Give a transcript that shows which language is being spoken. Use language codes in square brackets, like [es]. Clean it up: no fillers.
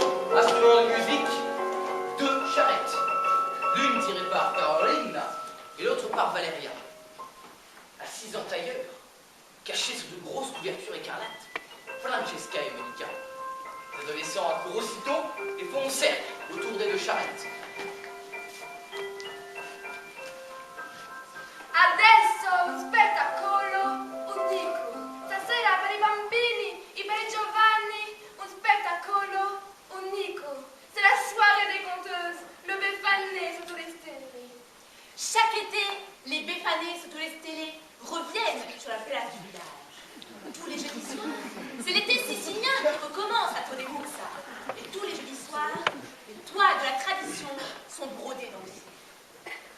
[fr] Instruments de musique, 2 charrettes. L'une tirée par Carolina et l'autre par Valeria. Assises en tailleur, cachées sous de grosses couvertures écarlates, Francesca et Monica. Les adolescents accourent aussitôt et font un cercle autour des 2 charrettes. [it] Adesso un spettacolo unico. Stasera per i bambini e per i giovani, un spettacolo unico. [fr] C'est la soirée des conteuses, le Befane sotto le stelle. Chaque été, les Befane sotto le stelle reviennent sur la plage du village. Tous les jeudis soirs, c'est l'été sicilien qui recommence à Torremuzza. Et tous les jeudis soirs, les toiles de la tradition sont brodées dans le ciel.